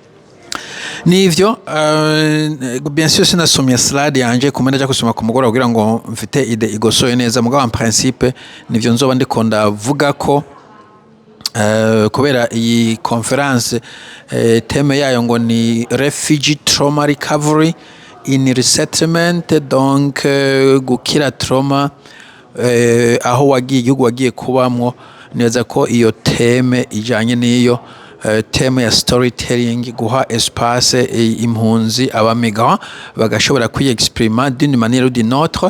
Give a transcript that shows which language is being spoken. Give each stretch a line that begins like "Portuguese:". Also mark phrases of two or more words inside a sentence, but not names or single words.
Rundi: Nivyo
French: bien sûr
Rundi: sinasomye slide yanje kumenya cyo kusoma ku mugora kugira ngo mfite ide igosoye neza mugabo
French: en principe
Rundi: nivyo nzoba ndikonda vuga ko kubera iyi conference teme yayo ngo ni
English: refugee trauma recovery in resettlement,
Rundi: donc gukira trauma aho wagiye igihugu wagiye kubamwo. Neza ko iyo teme ijanye n'iyo teme ya storytelling, guha espace impunzi abamigrant bagashobora kwiexprimer
French: d'une manière ou d'une autre.